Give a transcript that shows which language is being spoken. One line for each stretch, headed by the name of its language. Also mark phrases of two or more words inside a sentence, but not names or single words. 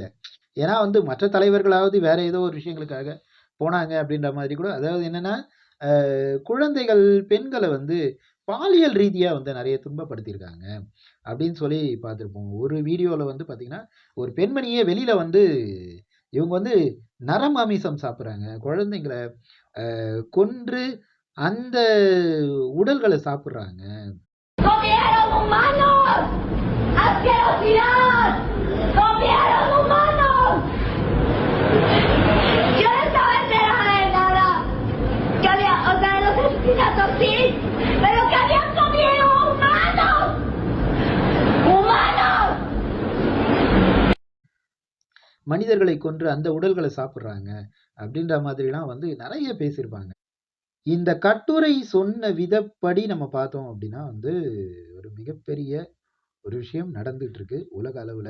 Tamil: ஏன்னா வந்து மற்ற தலைவர்களாவது வேற ஏதோ ஒரு விஷயங்களுக்காக போனாங்க அப்படின்ற மாதிரி கூட, அதாவது என்னன்னா குழந்தைகள், பெண்களை வந்து பாலியல் ரீதியா வந்து நிறைய துன்பப்படுத்தியிருக்காங்க அப்படின்னு சொல்லி பார்த்துருப்போம். ஒரு வீடியோல வந்து பார்த்தீங்கன்னா, ஒரு பெண்மணியே வெளியில வந்து இவங்க வந்து நரமாமிசம் சாப்பிடுறாங்க. குழந்தைங்கள கொன்று அந்த உடல்கள சாப்பிடுறாங்க.
Spanish: ¡Comieron humanos! ¡Asquerosidad! ¡Comieron humanos! Yo no estaba enterada de nada. Que había, o sea, de los asesinatos sí, pero que habían comido humanos. ¡Humanos!
Tamil: மனிதர்களை கொன்று அந்த உடல்களை சாப்பிடுறாங்க அப்படின்ற மாதிரிலாம் வந்து நிறைய பேசியிருப்பாங்க. இந்த கட்டுரை சொன்ன விதப்படி நம்ம பார்த்தோம் அப்படின்னா வந்து ஒரு மிகப்பெரிய ஒரு விஷயம் நடந்துட்டு இருக்கு உலக அளவுல.